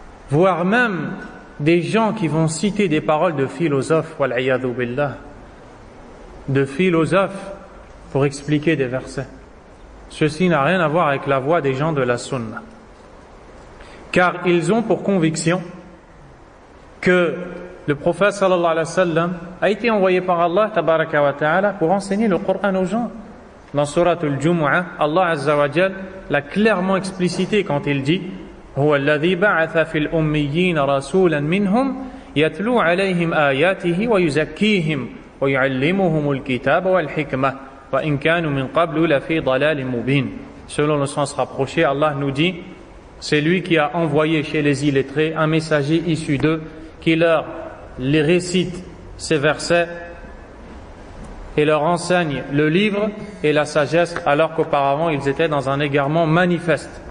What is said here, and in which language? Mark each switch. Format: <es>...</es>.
<fr>voire même des gens qui vont citer des paroles de philosophes, wal'iyadhu billah, de philosophes pour expliquer des versets. Ceci n'a rien à voir avec la voie des gens de la sunna, car ils ont pour conviction que le prophète sallallahu alayhi wa sallam a été envoyé par Allah tabaraka wa ta'ala pour enseigner le Coran aux gens. Dans Surat al-Jumu'ah, Allah azza wa jal l'a clairement explicité quand il dit</fr> <ar>هو الذي بعث في الأميين رسولا منهم يتلو عليهم آياته ويزكيهم ويعلمهم الكتاب والحكمة وإن كانوا من قبل لفي ضلال مبين.</ar> <fr>Selon le sens rapproché, Allah nous dit, c'est lui qui a envoyé chez les illettrés un messager issu d'eux qui leur les récite ces versets et leur enseigne le livre et la sagesse, alors qu'auparavant ils étaient dans un égarement manifeste.</fr>